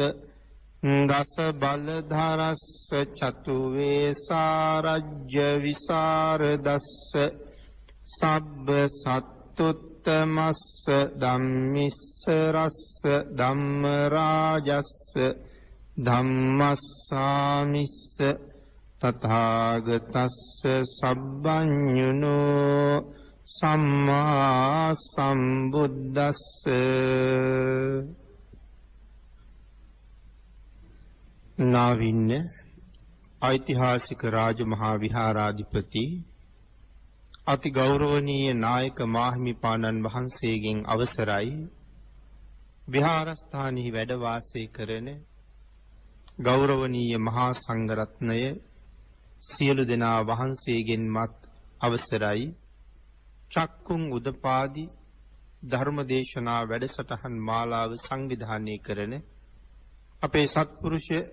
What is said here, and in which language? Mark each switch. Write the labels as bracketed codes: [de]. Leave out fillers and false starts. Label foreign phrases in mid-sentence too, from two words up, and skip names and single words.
[pi] දස බලධරස්ස චතු වේසාරජ්‍ය විසරදස්ස සබ්බ සත්තුත්තමස්ස ධම්මිස්ස රස්ස ධම්ම රාජස්ස ධම්මස්සාමිස්ස තථාගතස්ස සබ්බඤුනෝ සම්මා සම්බුද්දස්ස. [si] නාවින්න ඓතිහාසික රාජමහා විහාරාධිපති අති ගෞරවනීය නායක මාහිමිපාණන් වහන්සේගෙන් අවසරයි විහාරස්ථානයේ වැඩ වාසය කරන ගෞරවනීය මහා සංඝරත්නය සියලු දෙනා වහන්සේගෙන්මත් අවසරයි චක්කුම් උදපාදි ධර්මදේශනා වැඩසටහන් මාලාව සංවිධානය කරන අපේ සත්පුරුෂ